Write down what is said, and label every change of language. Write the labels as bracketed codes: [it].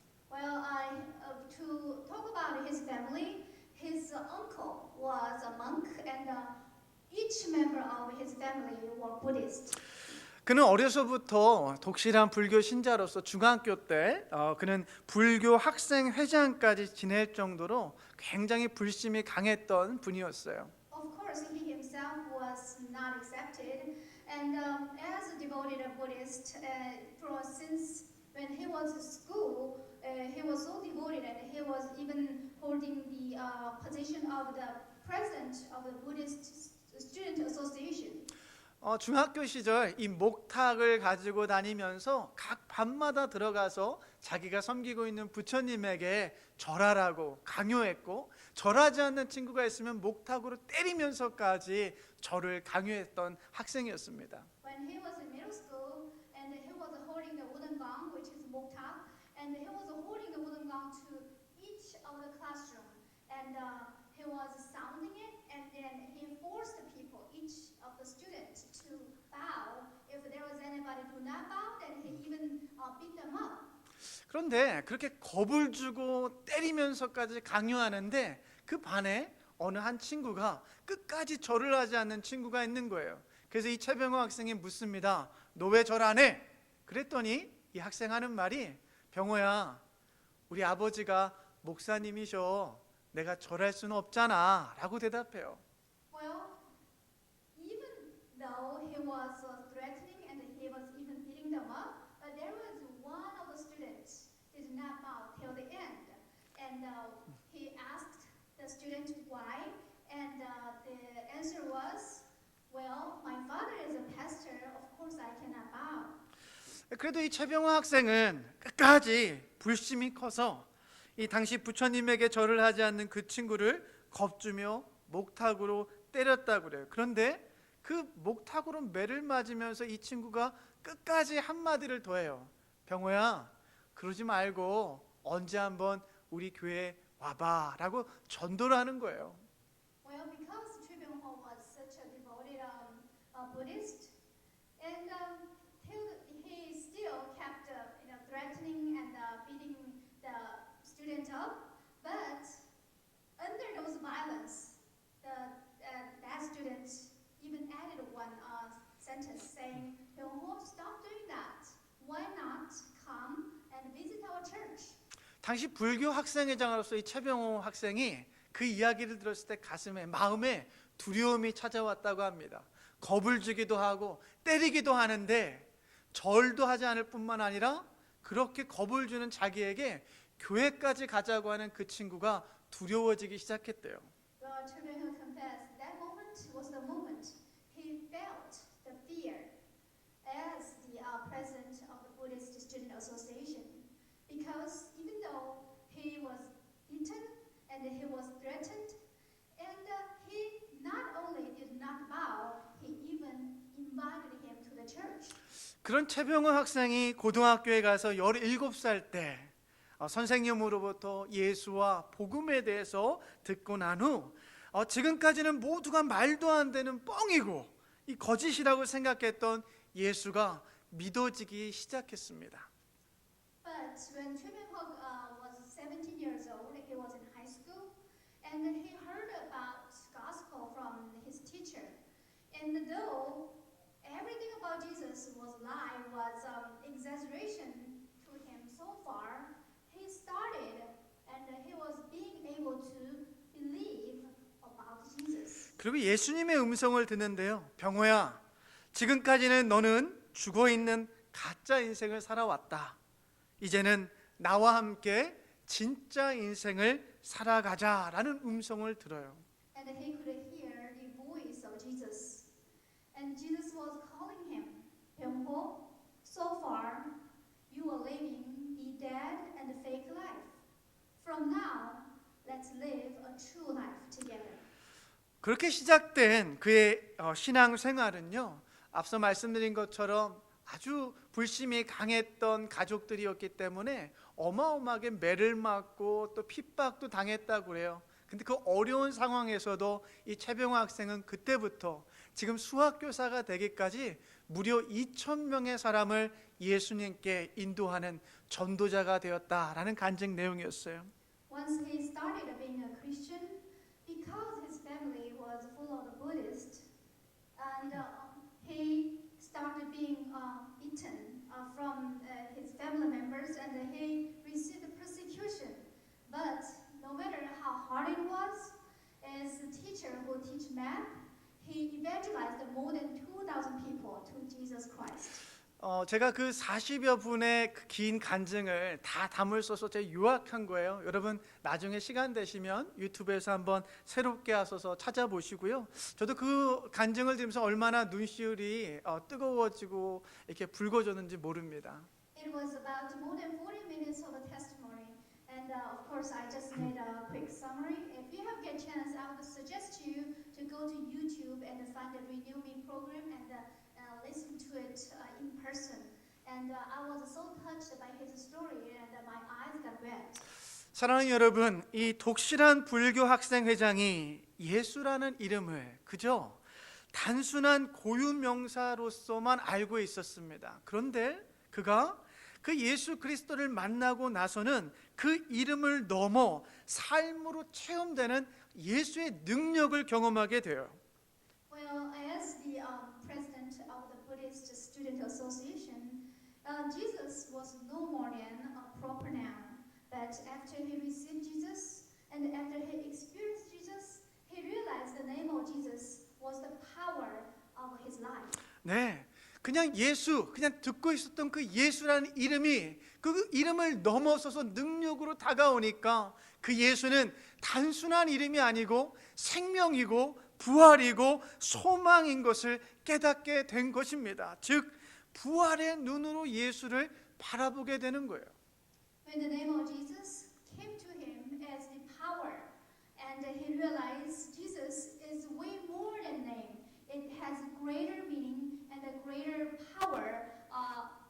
[en] Well, to talk about his family, his uncle was a monk, and each member of his family were Buddhist. [ko] 그는 어려서부터 독실한 불교 신자로서 중학교 때 그는 불교 학생 회장까지 지낼 정도로 굉장히 불심이 강했던 분이었어요. [en] Of course, he himself was not accepted, and as a devoted Buddhist, since when he was in school, he was so devoted, and he was even holding the position of the president of the Buddhist Student Association. [ko] 중학교 시절 이 목탁을 가지고 다니면서 각 밤마다 들어가서 자기가 섬기고 있는 부처님에게 절하라고 강요했고, 절하지 않는 친구가 있으면 목탁으로 때리면서까지 절을 강요했던 학생이었습니다. [en] When he was in middle school, and he was holding the wooden gong, which is moktak, and he was holding the wooden gong to each of the classroom, and he was sounding it, and then he forced the people, each of the students, to bow. If there was anybody who not bow, then he even beat them up. [ko] 그런데 그렇게 겁을 주고 때리면서까지 강요하는데 그 반에 어느 한 친구가 끝까지 절을 하지 않는 친구가 있는 거예요. 그래서 이 최병호 학생이 묻습니다. 너 왜 절 안 해? 그랬더니 이 학생 하는 말이, 병호야, 우리 아버지가 목사님이셔. 내가 절할 수는 없잖아 라고 대답해요. [en] Well, even though he was threatening and he was even beating them up, there was one of the students did not bow till the end, and he asked the student why, and the answer was, well, my father is a pastor, of course I cannot bow. [ko] 그래도 이 최병호 학생은 끝까지 불심이 커서 이 당시 부처님에게 절을 하지 않는 그 친구를 겁주며 목탁으로 때렸다고 그래요. 그런데 그 목탁으로 매를 맞으면서 이 친구가 끝까지 한마디를 더 해요. 병호야, 그러지 말고 언제 한번 우리 교회에 와봐 라고 전도를 하는 거예요. [en] Well, because Choi Byung-ho was such a devoted Buddhist, and he still kept threatening and beating the student up. But under those violence, that student even added one sentence saying, "Byung-ho, stop doing that. Why not come and visit our church?" [ko] 당시 불교 학생회장으로서 이 최병호 학생이 그 이야기를 들었을 때 가슴에 마음에 두려움이 찾아왔다고 합니다. 겁을 주기도 하고 때리기도 하는데 절도 하지 않을 뿐만 아니라 그렇게 겁을 주는 자기에게 교회까지 가자고 하는 그 친구가 두려워지기 시작했대요. [en] Well, Choi Byung-ho confessed that moment was the moment he felt the fear as the president of the Buddhist Student Association, because even though he was beaten and he was threatened, and he not only did not bow, he even invited him to the church. [ko] 그런 최병호 학생이 고등학교에 가서 17살 때 선생님으로부터 예수와 복음에 대해서 듣고 난 후 지금까지는 모두가 말도 안 되는 뻥이고 이 거짓이라고 생각했던 예수가 믿어지기 시작했습니다. [en] But when Choi Byung-ho was 17 years old, he was in high school, and he heard about gospel from his teacher. And though everything about Jesus was lie, was exaggeration to him so far, he started and he was being able to believe about Jesus. [ko] 그리고 예수님의 음성을 듣는데요. 병호야, 지금까지는 너는 죽어있는 가짜 인생을 살아왔다. 이제는 나와 함께 진짜 인생을 살아가자라는 음성을 들어요. [en] And he could hear the voice of Jesus. And Jesus was calling him, Byung-ho, so far you are living the dead and fake life. From now, let's live a true life together. [ko] 그렇게 시작된 그의 신앙 생활은요. 앞서 말씀드린 것처럼 아주 불심이 강했던 가족들이었기 때문에 어마어마하게 매를 맞고 또 핍박도 당했다고 그래요. 근데 그 어려운 상황에서도 이 최병호 학생은 그때부터 지금 수학교사가 되기까지 무려 2,000명의 사람을 예수님께 인도하는 전도자가 되었다라는 간증 내용이었어요. [en] Once he started being a Christian, because his family was full of the Buddhists, and he started being beaten from his family members, and he received persecution. But no matter how hard it was, as a teacher who teach math, he evangelized more than 2,000 people to Jesus Christ. [ko] 제가 그 40여 분의 그 긴 간증을 다 담을 써서 제가 요약한 거예요. 여러분 나중에 시간 되시면 유튜브에서 한번 새롭게 하셔서 찾아보시고요. 저도 그 간증을 들으면서 얼마나 눈시울이 뜨거워지고 이렇게 붉어졌는지 모릅니다. [en] It was about more than 40 minutes of a testimony, and of course I just made a quick summary. If you have get chance, I would suggest you to go to YouTube and find the Renew Me program and listen to it in person. And I was so touched by his story, and my eyes got wet. [ko] 사랑하는 여러분, 이 독실한 불교 학생 회장이 예수라는 이름을 그저 단순한 고유 명사로서만 알고 있었습니다. 그런데 그가 그 예수 그리스도를 만나고 나서는 그 이름을 넘어 삶으로 체험되는 예수의 능력을 경험하게 돼요. [en] Well, as the president of the Buddhist Student Association, Jesus was no more than a proper noun. But after he received Jesus and after he experienced Jesus, he realized the name of Jesus was the power of his life. [ko] 네, 그냥 예수, 그냥 듣고 있었던 그 예수라는 이름이 그 이름을 넘어서서 능력으로 다가오니까 그 예수는 단순한 이름이 아니고 생명이고 부활이고 소망인 것을 깨닫게 된 것입니다. 즉 부활의 눈으로 예수를 바라보게 되는 거예요. [en] When the name of Jesus came to him as the power, and he realized Jesus is way more than name. It has greater meaning and a greater power of